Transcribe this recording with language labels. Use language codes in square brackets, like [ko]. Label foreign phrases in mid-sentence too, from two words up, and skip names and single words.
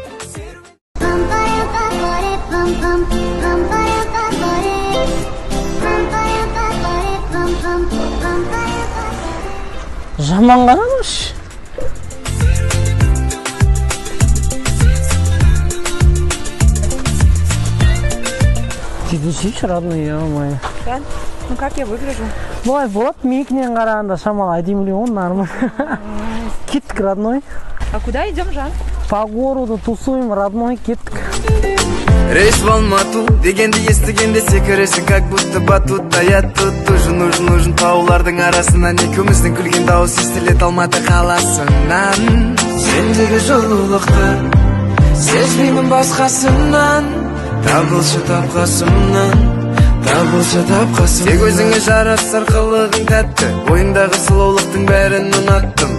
[kk] Жаман қарамаш. [ru] Ты десейші, родной, ё-моё. Жан, ну как я выгляжу? [kk] Былай болады, менікінен қарағанда шамалы әдемілеу, нормально. Кеттік, родной. [ru] А куда идем, Жан? По городу тусуем, родной, кеттік. Рейс в Алмату [kk] дегенді естігенде секіресің, [ru] как будто батутта. Я тут тоже нужен [kk] таулардың арасынан. Екеуміздің күлген дауыс естілет Алматы қаласынан. Сендегі жылулықты сезбеймін басқасынан. Табылшы тапқасымнан, табылшы тапқасым. Тек өзіңе жарасар қылығың тәтті, бойыңдағы сұлулықтың бәрін ұнаттым.